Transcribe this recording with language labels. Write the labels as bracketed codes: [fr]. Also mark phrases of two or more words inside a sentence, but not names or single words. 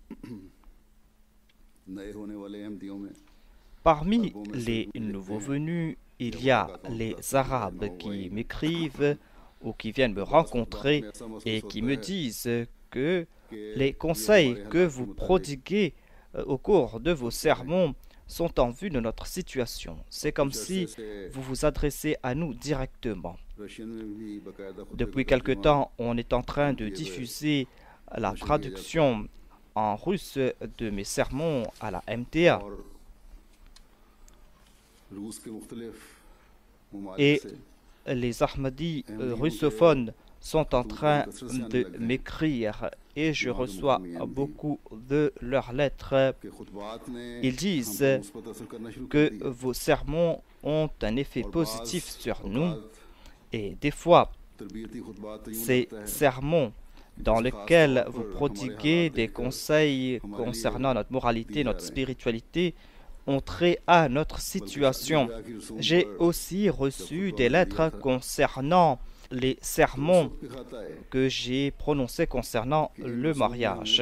[fr] Parmi les nouveaux venus, il y a les Arabes qui m'écrivent ou qui viennent me rencontrer et qui me disent que les conseils que vous prodiguez au cours de vos sermons sont en vue de notre situation. C'est comme si vous vous adressez à nous directement. Depuis quelque temps, on est en train de diffuser la traduction en russe de mes sermons à la MTA. [ur] اور روس کے مختلف ممالک [fr] Et [ur] से [fr] les Ahmadis russophones sont en train de m'écrire et je reçois beaucoup de leurs lettres. [ur] کے خطبات نے [fr] Ils disent [ur] ہم پر مثبت اثر کرنا شروع کر [fr] que [ur] दिया [fr] vos sermons ont un effet [ur] और [fr] positif [ur] बाज़ [fr] sur nous [ur] औक़ात [fr] et des fois, [ur] تربیتی خطبات تو یوں [fr] ces [ur] لگتا ہے [fr] sermons dans lesquels vous prodiguez des conseils concernant notre moralité, notre spiritualité, ont trait à notre situation. J'ai aussi reçu des lettres concernant les sermons que j'ai prononcés concernant le mariage.